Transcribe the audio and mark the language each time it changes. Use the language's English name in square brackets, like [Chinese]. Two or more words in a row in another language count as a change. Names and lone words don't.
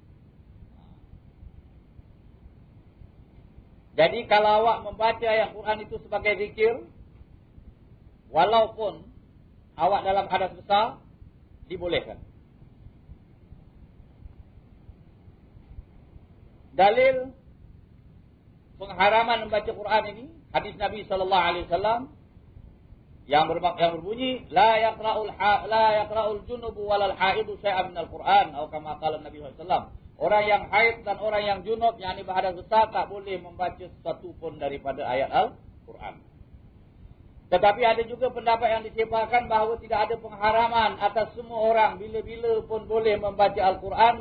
[Malay] Jadi kalau awak membaca ayat Quran itu sebagai zikir, walaupun awak dalam hadas besar, dibolehkan. Dalil pengharaman membaca Quran ini, hadis Nabi SAW yang berbunyi, [Arabic] لا يقرأ الجنب ولا الحائض شيئا من القرآن, atau كما قال النبي ﷺ. [Malay] Orang yang haid dan orang yang junub, yang ini berhadas besar, tak boleh membaca sesuatu pun daripada ayat Al-Quran. Tetapi ada juga pendapat yang disebarkan bahawa tidak ada pengharaman atas semua orang bila-bila pun boleh membaca Al-Quran.